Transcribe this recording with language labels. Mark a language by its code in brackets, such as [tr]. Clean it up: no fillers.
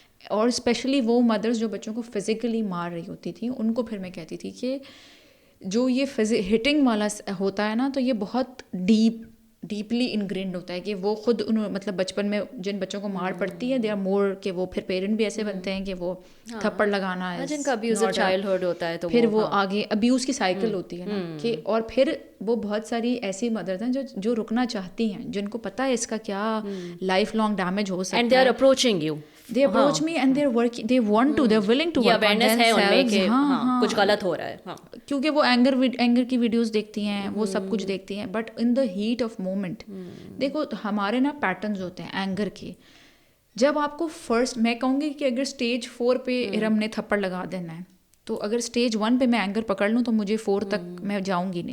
[ur] اور اسپیشلی وہ مدرس جو بچوں کو فزیکلی مار رہی ہوتی تھیں, ان کو پھر میں کہتی تھی کہ جو یہ ہٹنگ والا ہوتا ہے نا, تو یہ بہت ڈیپلی انگرینڈ ہوتا ہے, کہ وہ خود مطلب بچپن میں جن بچوں کو مار پڑتی ہے, دے آر مور, کہ وہ پھر پیرنٹ بھی ایسے بنتے ہیں کہ وہ تھپڑ لگانا ہے, جن کا ابیوزو چائلڈہڈ ہوتا ہے, تو پھر وہ آگے ابیوز کی سائیکل ہوتی ہے نا, کہ اور پھر وہ بہت ساری ایسی مدرز ہیں جو رکنا چاہتی ہیں, جن کو پتہ ہے اس کا کیا لائف لانگ ڈیمیج ہو سکتا ہے, [en] And they are approaching you, they approach me and they're working, they want to, they're willing to work on themselves. [ur] ہاں کچھ غلط ہو رہا ہے, ہاں, کیونکہ وہ اینگر کی ویڈیوز دیکھتی ہیں, وہ سب کچھ دیکھتی ہیں. But in the heat of moment, دیکھو ہمارے نا پیٹرنز ہوتے ہیں اینگر کے. جب آپ کو فرسٹ, میں کہوں گی کہ اگر اسٹیج 4 پہ ارم نے تھپڑ لگا دینا ہے, تو اگر اسٹیج 1 پہ میں اینگر پکڑ لوں تو مجھے 4 تک میں جاؤں گی نہیں,